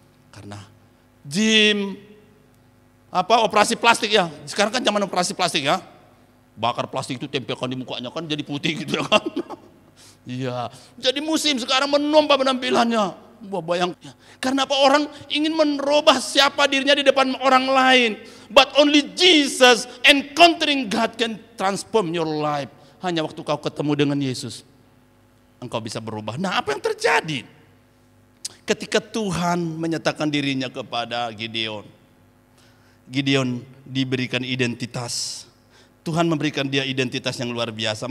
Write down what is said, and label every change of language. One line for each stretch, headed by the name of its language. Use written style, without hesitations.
Indonesian: Karena gym operasi plastik ya. Sekarang kan zaman operasi plastik ya. Bakar plastik itu tempelkan di mukanya kan jadi putih gitu ya kan. Iya, jadi musim sekarang menambah penampilannya. Wah, bayangkan. Karena apa? Orang ingin merubah siapa dirinya di depan orang lain.
English: But only Jesus encountering God can transform your life.
Indonesian: Hanya waktu kau ketemu dengan Yesus, engkau bisa berubah. Nah, apa yang terjadi? Ketika Tuhan menyatakan dirinya kepada Gideon, Gideon diberikan identitas. Tuhan memberikan dia identitas yang luar biasa.